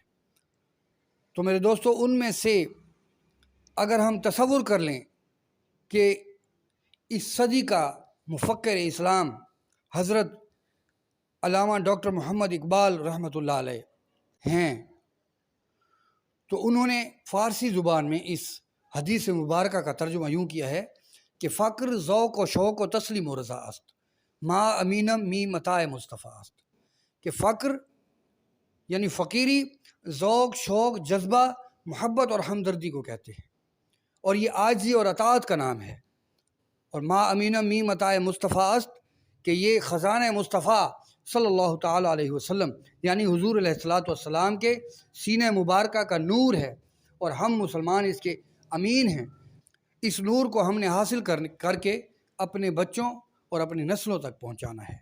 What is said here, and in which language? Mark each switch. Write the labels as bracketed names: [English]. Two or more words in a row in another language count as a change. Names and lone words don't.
[Urdu] تو میرے دوستو، ان میں سے اگر ہم تصور کر لیں کہ اس صدی کا مفکر اسلام حضرت علامہ ڈاکٹر محمد اقبال [Arabic] رحمۃ اللہ علیہ [Urdu] ہیں، تو انہوں نے فارسی زبان میں اس حدیث مبارکہ کا ترجمہ یوں کیا ہے کہ [Persian] فقر ذوق و شوق و تسلیم و رضا است، ما امینم می متاع مصطفیٰ است، [Urdu] کہ فقر یعنی فقیری ذوق، شوق، جذبہ، محبت اور ہمدردی کو کہتے ہیں، اور یہ عاجزی اور اطاعت کا نام ہے۔ [Persian] اور ما امینم می متاع مصطفیٰ است، [Urdu] کہ یہ خزانہ مصطفیٰ [Arabic] صلی اللہ تعالیٰ علیہ وسلم [Urdu] یعنی حضور [Arabic] علیہ الصلاۃ والسلام [Urdu] کے سینہ مبارکہ کا نور ہے، اور ہم مسلمان اس کے امین ہیں۔ اس نور کو ہم نے حاصل کر کے اپنے بچوں اور اپنی نسلوں تک پہنچانا ہے۔